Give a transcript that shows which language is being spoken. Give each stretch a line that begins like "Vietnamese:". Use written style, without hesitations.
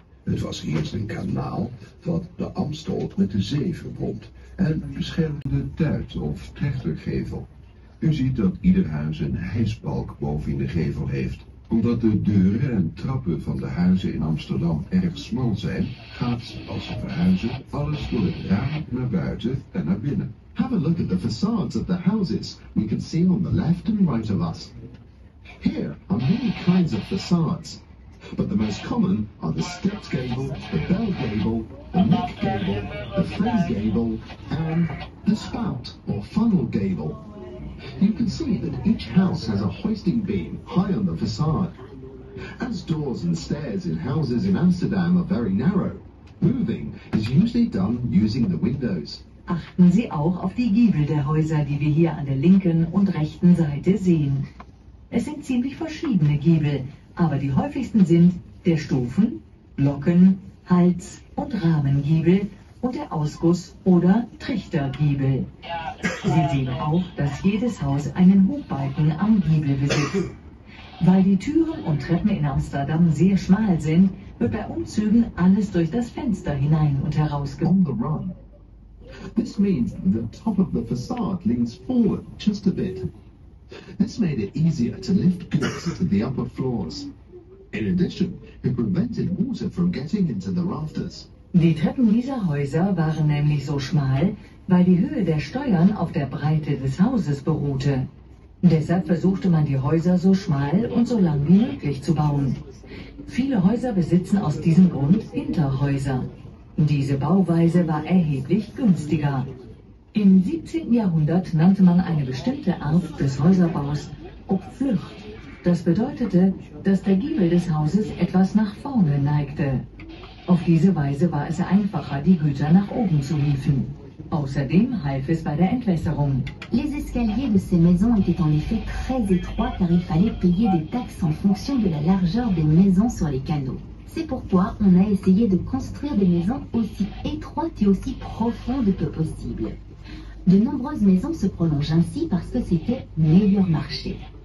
Dutch: Het was eerst een kanaal wat de Amstel met de zee verbond en beschermde de tuit of trechtergevel. U ziet dat ieder huis een hijsbalk boven in de gevel heeft. Omdat de deuren en trappen van de huizen in Amsterdam erg smal zijn, gaat, als ze verhuizen, alles door het raam naar buiten en naar binnen.
English: Have a look at the facades of the houses we can see on the left and right of us. Here are many kinds of facades, but the most common are the stepped gable, the bell gable, the neck gable, the frieze gable, and the spout or funnel gable. You can see that each house has a hoisting beam high on the facade. As doors and stairs in houses in Amsterdam are very narrow, moving is usually done using the windows.
German: Achten Sie auch auf die Giebel der Häuser, die wir hier an der linken und rechten Seite sehen. Es sind ziemlich verschiedene Giebel, aber die häufigsten sind der Stufen-, Glocken-, Hals- und Rahmengiebel und der Ausguss- oder Trichtergiebel. Sie sehen auch, dass jedes Haus einen Hochbalken am Giebel besitzt. Weil die Türen und Treppen in Amsterdam sehr schmal sind, wird bei Umzügen alles durch das Fenster hinein und herausgebracht.
English: On the run. This means the top of the facade leans forward just a bit. This made it easier to lift goods to the upper floors. In addition, it prevented water from getting into the rafters.
German: Die Treppen dieser Häuser waren nämlich so schmal, weil die Höhe der Steuern auf der Breite des Hauses beruhte. Deshalb versuchte man die Häuser so schmal und so lang wie möglich zu bauen. Viele Häuser besitzen aus diesem Grund Hinterhäuser. Diese Bauweise war erheblich günstiger. Im 17. Jahrhundert nannte man eine bestimmte Art des Häuserbaus Opflucht. Das bedeutete, dass der Giebel des Hauses etwas nach vorne neigte. Auf diese Weise war es einfacher, die Güter nach oben zu hieven. Außerdem half es bei der Entwässerung.
French: Les escaliers de ces maisons étaient en effet très étroits car il fallait payer des taxes en fonction de la largeur des maisons sur les canaux. C'est pourquoi on a essayé de construire des maisons aussi étroites et aussi profondes que possible. De nombreuses maisons se prolongent ainsi parce que c'était meilleur marché.